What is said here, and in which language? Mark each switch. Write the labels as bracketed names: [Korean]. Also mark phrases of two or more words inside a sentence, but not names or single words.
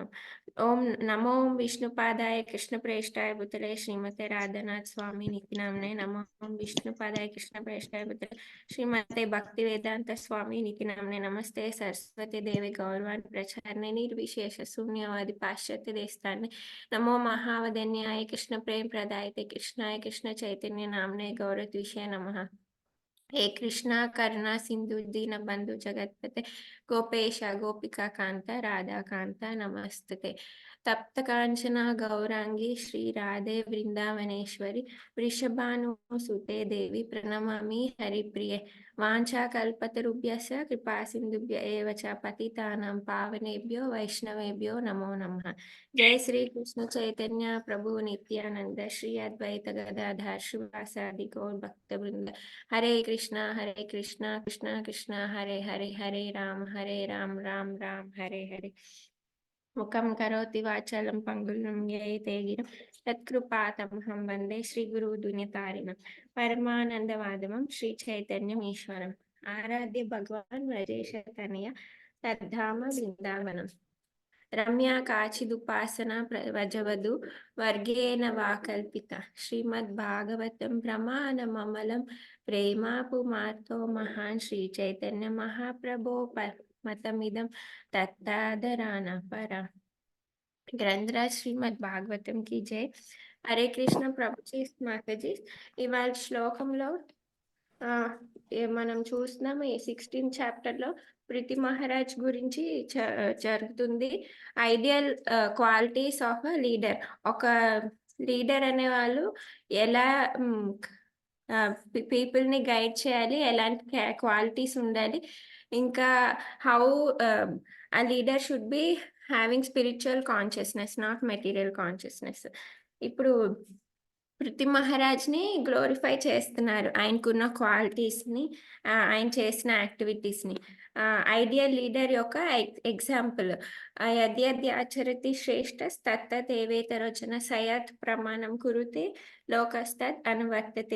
[Sanskrit] ओम नमो विष्णुपादाय कृष्णप्रेष्ठाय भूतले श्रीमते राधानाथ स्वामी निति नामने नमो विष्णुपादाय कृष्णप्रेष्ठाय भूतले श्रीमते भक्तिवेदांत स्वामी निति नामने नमस्ते सरस्वती देवी गौरवान् प्रचारणे निर्विशेष शून्यवादी पाश्चात्य देशताने नमो महावदन्याय कृष्ण प्रेम प्रदायते कृष्णाय कृष्ण चैतन्य नामने गौरद्विषे नमः। हे कृष्णा करुणा सिंधु दीन बंधु जगतपते गोपेश गोपिका कांता राधा कांता नमस्तुते। तप्त कांचना गौरांगी श्री राधे वृंदावनेश्वरी वृषभानुसुते देवी प्रणमामि हरिप्रिये। वाञ्छाकल्पतरुभ्यश्च कृपा सिन्धुभ्य एव च पतितानां पावनेभ्यो वैष्णवेभ्यो नमो नमः। जय श्री कृष्ण चैतन्य प्रभु नित्यानंद श्री अद्वैत गदाधर श्रीवासादि गौर भक्तवृंद हरे कृष्णा कृष्णा कृष्णा हरे हरे हरे राम राम राम हरे हरे। मुखं करोति वाचालं पंगुलं ययते गिरं तत्कृपातमहं वन्दे श्रीगुरुदुनितारिणं परमानन्दमाधवं श्रीचैतन्यमीश्वरम् आराध्य भगवान् व्रजेशतनया तद्धाम वृन्दावनम् रम्या काचिदुपासना वजवधु वर्गेण वा कल्पिता श्रीमद्भागवतं प्रमाणममलं प्रेमापुमार्तो महान् श्रीचैतन्य महाप्रभो मतमिदं तत्तादराना परा। [Hindi] ग्रंथराज శ్రీమద్ భాగవతం की जय। [Sanskrit] हरे कृष्ण [Telugu] ప్రభుజీ మాతాజీ ఇవాళ శ్లోకంలో మనం చూస్తున్నాం ఈ 16th చాప్టర్ లో ప్రీతి మహారాజ్ గురించి జరుగుతుంది. [English] ideal qualities of a leader. [Telugu] ఒక లీడర్ అనే వాళ్ళు ఎలా పీపుల్ ని గైడ్ చేయాలి, ఎలాంటి క్వాలిటీస్ ఉండాలి, ఇంకా [English] how a leader should be having spiritual consciousness, not material consciousness. [Telugu] ఇప్పుడు పృథ్వీ మహారాజ్ ని గ్లోరిఫై చేస్తున్నారు, ఆయనకున్న క్వాలిటీస్ ని, ఆయన చేసిన యాక్టివిటీస్ ని. ఐడియల్ లీడర్ యొక్క ఎగ్జాంపుల్ [Sanskrit] యద్యద్యాచరతి శ్రేష్ఠ తత్తదేవేతరోచన సయత్ ప్రమాణం కురుతే లోకస్తత్ అనువర్తతే.